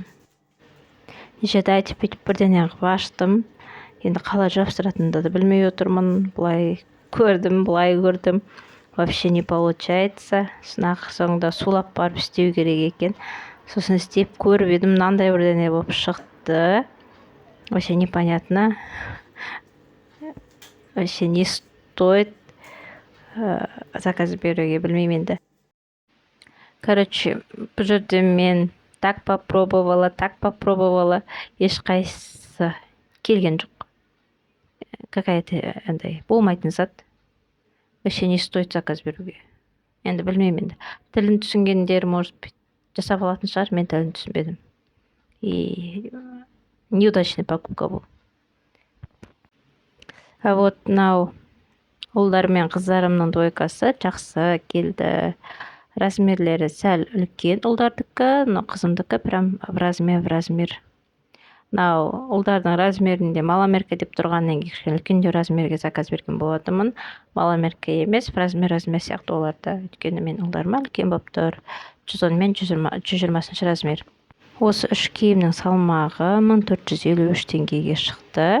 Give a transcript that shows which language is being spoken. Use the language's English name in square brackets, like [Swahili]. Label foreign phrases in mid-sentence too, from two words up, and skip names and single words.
[Kazakh] Нешеде айтып бүйтіп бірден аштым. Енді қалай жабыстыратынымды да білмей отырмын. [Russian] Бұлай көрдім. Вообще не получается. [Kazakh] Соңында сулап барып істеу керек екен. Сосын істеп көріп едім, мынандай бірдеңе болып шықты. [Russian] Вообще непонятно. Вообще не стоит заказ [Kazakh] беруге, білмеймін енді. Короче, бұл жерде мен [Russian] так попробовала, [Kazakh] ешқайсысы келген жоқ. Какая-то андай болмайтын зат. [Russian] Вообще не стоит заказ [Kazakh] беруге. Енді білмеймін енді. Тілін түсінгендер, [Russian] может быть, [Kazakh] жасап алатын шығар, мен тілін түсінбедім. [Russian] И неудачный покупка бұл. [Kazakh] А вот мынау ұлдар мен қыздарымның дойкасы жақсы келді. Размерлері сәл үлкен ұлдардікі, [Russian] но қызымдікі прям в размер. [Kazakh] Мынау ұлдардың размерінде маламерка деп тұрғаннан кейін үлкендеу размерге заказ берген болатынмын. Маламерка емес, размер сияқты оларда. Өйткені мен ұлдарыма үлкен болып тұр. 110 мен 120 размер. Осы үш киімнің салмағы 1453 теңгеге шықты.